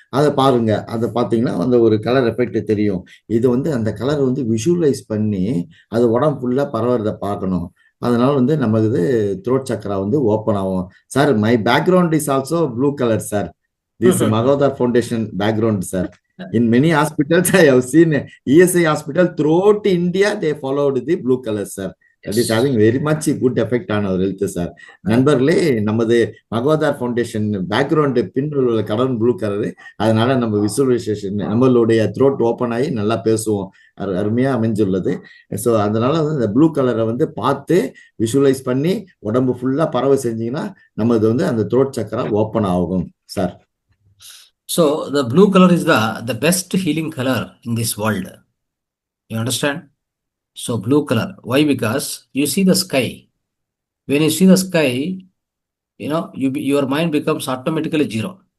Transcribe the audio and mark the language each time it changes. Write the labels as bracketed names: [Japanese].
[Tamil] அதை பாருங்க, அதை பார்த்தீங்கன்னா அந்த ஒரு கலர் எஃபெக்ட் தெரியும். இது வந்து அந்த கலர் வந்து விஷுவலைஸ் பண்ணி அது உடம்பு ஃபுல்லாக பரவுறதை பார்க்கணும். அதனால வந்து நமக்கு த்ரோட் சக்கரா வந்து ஓப்பன் ஆகும். Sir, [English] my background is also blue colour [Tamil] sir. [English] This Magodar Foundation background, sir. In many hospitals, I have seen ESI hospital throughout India, they followed the blue color, sir. That is having very much good effect on our health, sir. [Tamil] நண்பர்களே, நமது மகோதார் foundation background பின்னுள்ள உள்ள colour blue colour. அதனால நம்ம visualisation நம்மளுடைய throat open ஆகி நல்லா பேசுவோம். அருமையா அமைஞ்சுள்ளது. ஸோ அதனால வந்து இந்த ப்ளூ கலரை வந்து பார்த்து விஷுவலைஸ் பண்ணி உடம்பு ஃபுல்லா பரவ செஞ்சீங்கன்னா நமது வந்து அந்த த்ரோட் சக்கரா ஓப்பன் ஆகும் sir. [English] So the blue color is the best healing color in this world. You understand? So blue color. Why? Because you see the sky. When you see the sky, your mind becomes automatically zero.